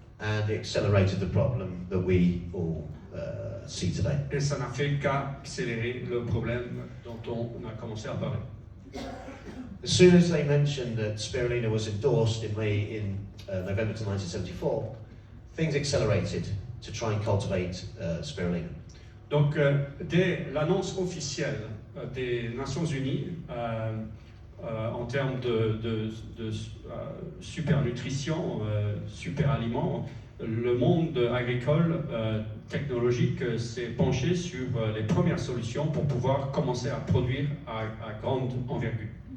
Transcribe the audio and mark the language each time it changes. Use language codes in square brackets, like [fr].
[en] And it accelerated the problem that we all see today. [fr] Et ça n'a fait qu'accélérer le problème dont on a commencé à parler. [en] As soon as they mentioned that spirulina was endorsed in November 1974, things accelerated to try and cultivate spirulina. [fr] Donc, dès l'annonce officielle des Nations Unies en termes de supernutrition, super aliments, le monde agricole technologique s'est penché sur les premières solutions pour pouvoir commencer à produire à grande envergure.